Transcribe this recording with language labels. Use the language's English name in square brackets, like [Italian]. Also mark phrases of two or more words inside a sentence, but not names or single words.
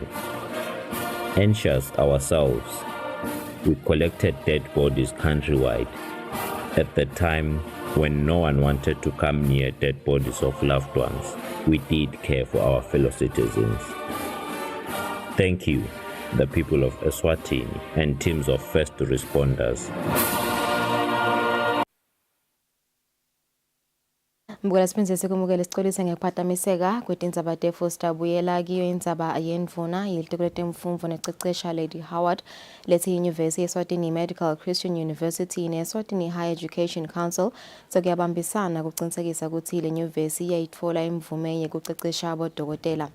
[English] Anxious ourselves, we collected dead bodies countrywide. At the time when no one wanted to come near dead bodies of loved ones, we did care for our fellow citizens. Thank you, the people of Eswatini and teams of first responders. [Swati] Mbukela siphindze sikumukele sicolise ngekuphatamiseka kwetindzaba tefo sitabuyela kiyo indzaba yendvuna yelitiko letemfundvo nececesha Lady Howard lethi inyuvesi Eswatini Medical Christian University ne-Eswatini Higher Education Council sekuyabambisana kucinisekisa ukuthi le nyuvesi iyayitfola imvume yekucecesha abodokotela.